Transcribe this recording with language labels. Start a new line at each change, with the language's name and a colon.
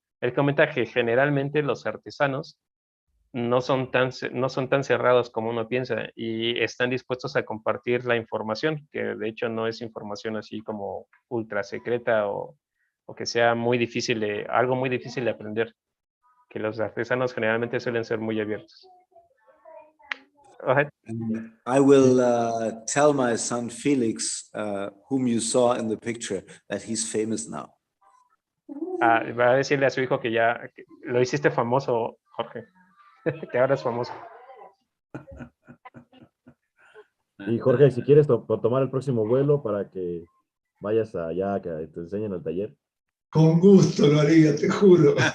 Spanish: Él comenta que generalmente los artesanos no son tan cerrados como uno piensa y están dispuestos a compartir la información, que de hecho no es información así como ultra secreta o que sea algo muy difícil de aprender, que los artesanos generalmente suelen ser muy abiertos.
English: I will tell my son Felix, whom you saw in the picture, that he's famous now.
Spanish: Va a decirle a su hijo que ya lo hiciste famoso, Jorge, que ahora es famoso. Y Jorge, si quieres tomar el próximo vuelo para que vayas allá a que te enseñen el taller. Con gusto lo haría, te juro.